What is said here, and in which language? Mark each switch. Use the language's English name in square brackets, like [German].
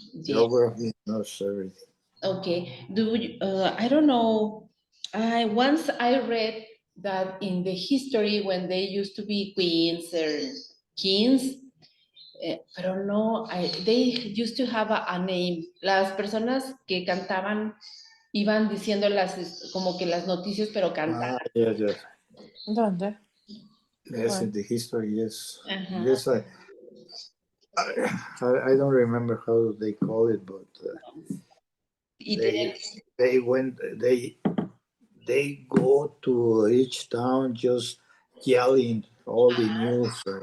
[English] geography, knows everything. Okay. I don't know. Once I read that in the history when they used to be queens or kings, [Spanish] pero no, [English] they used to have a name. [Spanish] Las personas que cantaban iban diciendo como que las noticias, pero cantaban. [English] Yes. [Spanish] ¿Dónde? [English] Yes, in the history, yes. Ajá. Yes, I don't remember how they call it, but they went they go to each town just yelling all the news.